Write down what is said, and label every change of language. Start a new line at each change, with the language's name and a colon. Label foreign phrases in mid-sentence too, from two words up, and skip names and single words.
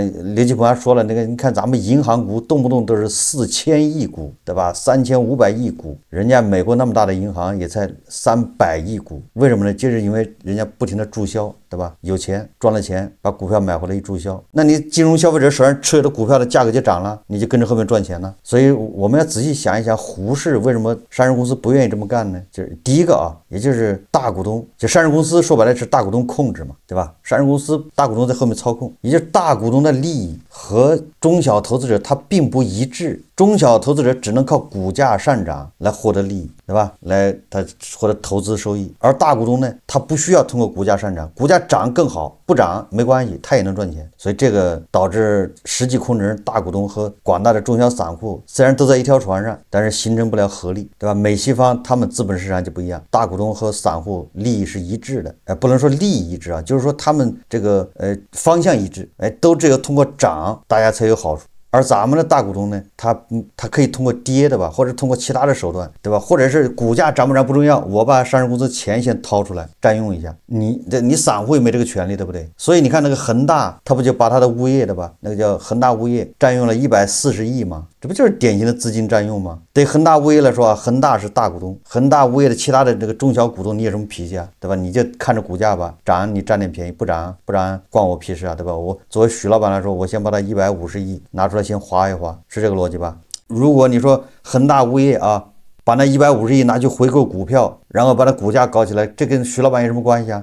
Chinese: 劉繼鵬還說了，那個你看咱們銀行股動不動都是4000億股，對吧？3500億股，人家美國那麼大的銀行也才300億股，為什麼呢？就是因為人家不停的注銷，對吧？有錢賺了錢，把股票買回來一注銷，那你金融消費者手上持有的股票的價格就漲了，你就跟着後面賺錢了。所以我們要仔細想一想，胡適為什麼上市公司不愿意這麼幹呢？就是第一個啊，也就是大股東，就上市公司说白了是大股東控制嘛，对吧？上市公司大股東在後面操控，也就是大股東的利益和中小投資者他并不一致，中小投資者只能靠股價上漲來獲得利益，對吧？來他獲得投資收益，而大股東呢，他不需要通過股價上漲，股價漲更好，不漲沒關係，他也能賺錢。所以這個導致實際控制人大股東和廣大的中小散戶雖然都在一條船上，但是形成不了合力，對吧？美西方他們資本市場就不一樣，大股東和散戶利益是一致的，不能說利益一致啊，就是說他們這個方向一致，都只有通過漲大家才有好處。而咱們的大股東呢，他可以通過跌的吧，或者通過其他的手段，对吧？或者是股价漲不漲不重要，我把上市公司錢先掏出來占用一下，你散戶也沒這個權利，對不對？所以你看那個恆大，他不就把他的物業的吧，那個叫恆大物業占用了140億嗎？這不就是典型的資金占用嗎？對恆大物業來說啊，恆大是大股東，恆大物業的其他的這個中小股東你有什麼脾氣啊，對吧？你就看着股價吧，漲你占點便宜，不漲關我屁事啊，對吧？我作為許老闆來說，我先把他150億拿出來先花一花，是這個邏輯吧？如果你說恆大物業啊，把那150億拿去回購股票，然後把它股價搞起來，這跟徐老闆有什麼關係啊？